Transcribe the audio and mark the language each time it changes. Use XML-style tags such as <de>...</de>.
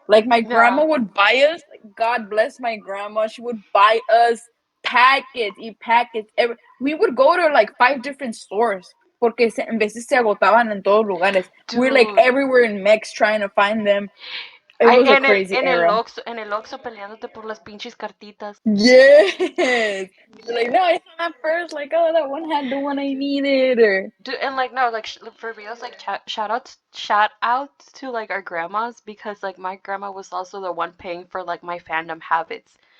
<en>Like my grandma No, would buy us. Like, God bless my grandma. She would buy us packets, packets. We would go to like 5 different stores</en> <es>porque en veces se agotaban en todos lugares.</es> <en>We're like dude. everywhere in Mex trying to find them. It I was a crazy era.</en> <es>En el Oxxo peleándote por las pinches cartitas.</es> <en>Yes. You're like, no, I saw that first. Like, oh, that one had the one I needed. Or Dude, and like no, like for reals, like shout outs to like our grandmas because like my grandma was also the one paying for like my fandom habits.</en>